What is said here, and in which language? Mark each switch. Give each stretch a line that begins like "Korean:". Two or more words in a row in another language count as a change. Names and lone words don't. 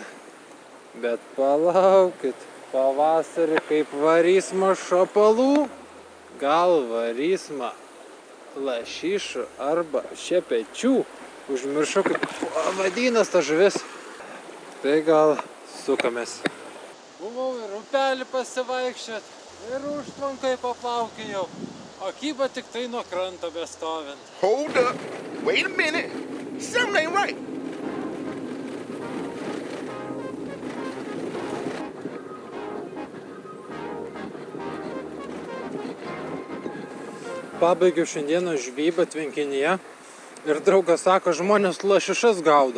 Lithuanian: Bet palaukit, pavasarį kaip varysma šapalų, gal varysma lašišų arba šepečių. Užmiršau, kaip vadinas ta žuvis. Tai gal sukamės. Buvau ir upelį pasivaikščiot, ir užtvankai paplaukėjau, o kyba tik tai nuo kranto bestovint.
English: Hold up, wait a minute, something ain't right.
Lithuanian: Pabaigiau šiandieną žvejybą tvenkinyje ir draugas sako, žmonės lašišas gaudo.